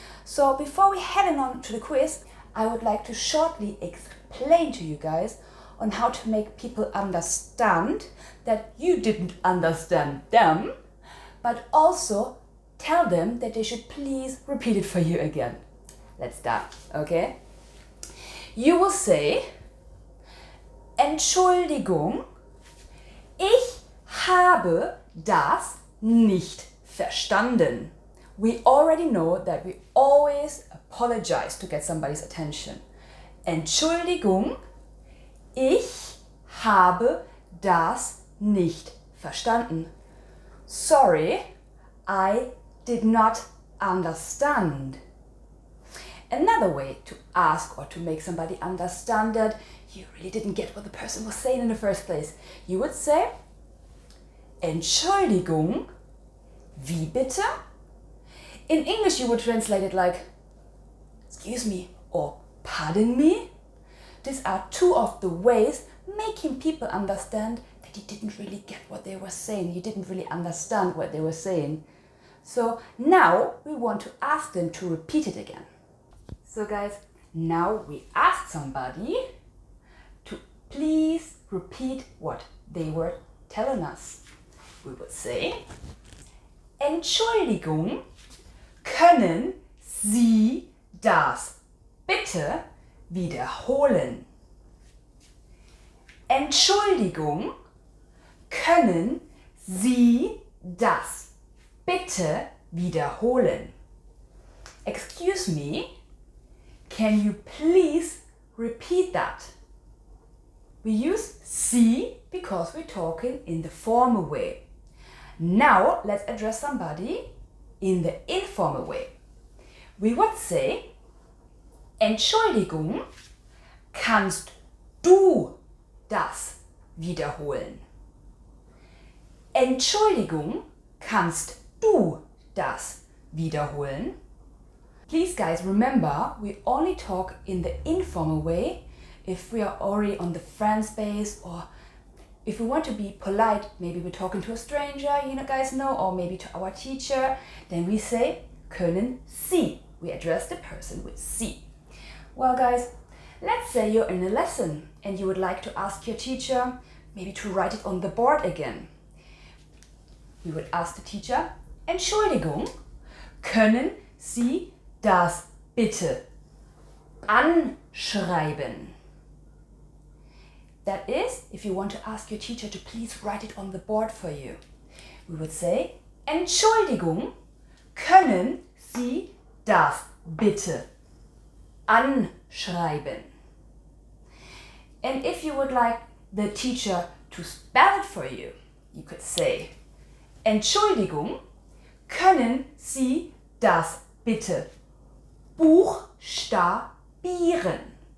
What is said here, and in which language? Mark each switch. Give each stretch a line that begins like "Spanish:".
English: So before we head on to the quiz, I would like to shortly explain to you guys on how to make people understand that you didn't understand them, but also tell them that they should please repeat it for you again. Let's start, okay? You will say,
German: Entschuldigung, ich habe das nicht verstanden.
English: We already know that we always apologize to get somebody's attention.
German: Entschuldigung, ich habe das nicht verstanden.
English: Sorry, I did not understand. Another way to ask or to make somebody understand that you really didn't get what the person was saying in the first place, you would say,
German: Entschuldigung, wie bitte?
English: In English you would translate it like, excuse me, or pardon me. These are two of the ways making people understand that you didn't really get what they were saying. You didn't really understand what they were saying. So now we want to ask them to repeat it again. So guys, now we ask somebody to please repeat what they were telling us. We would say,
German: Entschuldigung, können Sie das bitte wiederholen? Entschuldigung, können Sie das bitte wiederholen?
English: Excuse me, can you please repeat that? We use Sie because we're talking in the formal way. Now let's address somebody in the informal way. We would say,
German: Entschuldigung, kannst du das wiederholen? Entschuldigung, kannst du das wiederholen?
English: Please guys, remember, we only talk in the informal way if we are already on the friend space, or if we want to be polite, maybe we're talking to a stranger, you know, guys know, or maybe to our teacher, then we say, können Sie. We address the person with Sie. Well guys, let's say you're in a lesson and you would like to ask your teacher maybe to write it on the board again. We would ask the teacher,
German: Entschuldigung, können Sie das bitte anschreiben?
English: That is, if you want to ask your teacher to please write it on the board for you. We would say,
German: Entschuldigung, können Sie das bitte anschreiben?
English: And if you would like the teacher to spell it for you, you could say,
German: Entschuldigung, können Sie das bitte buchstabieren?